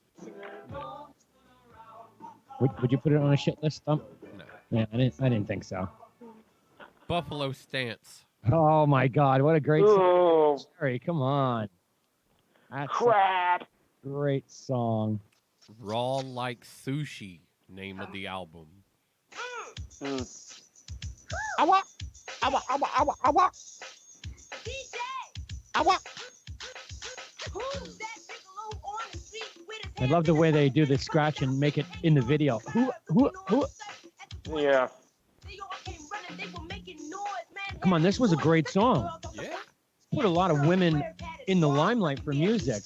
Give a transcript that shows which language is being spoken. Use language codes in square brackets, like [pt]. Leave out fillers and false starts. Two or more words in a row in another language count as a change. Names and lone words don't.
[en] Would you put it on a shit list, Thump? No. Yeah, I didn't think so. Buffalo Stance. Oh my God, what a great Oh. song. Jerry, come on. That's Crap. a great song. Raw Like Sushi. Name of the album. Awa, awa, awa, awa, awa. Awa. I love the way they do the scratch and make it in the video. Who? Yeah. Come on, this was a great song. Yeah. Put a lot of women in the limelight for music.